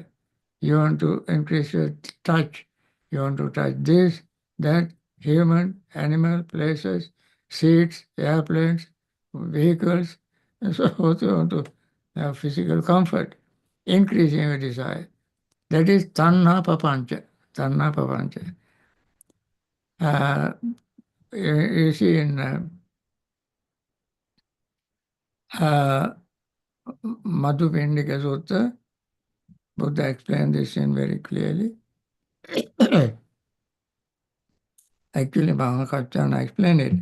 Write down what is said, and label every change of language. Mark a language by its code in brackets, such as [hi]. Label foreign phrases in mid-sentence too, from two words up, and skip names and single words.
[en] You want to increase your touch. You want to touch this, that, human, animal, places, seats, airplanes, vehicles, and so forth. You want to have physical comfort, increasing your desire. That is [pi] tanha papancha. Tanha papancha. [en] Uh, you see in uh, Madhupindika Sutta, Buddha explained this in very clearly. Actually, Bhavana explained it.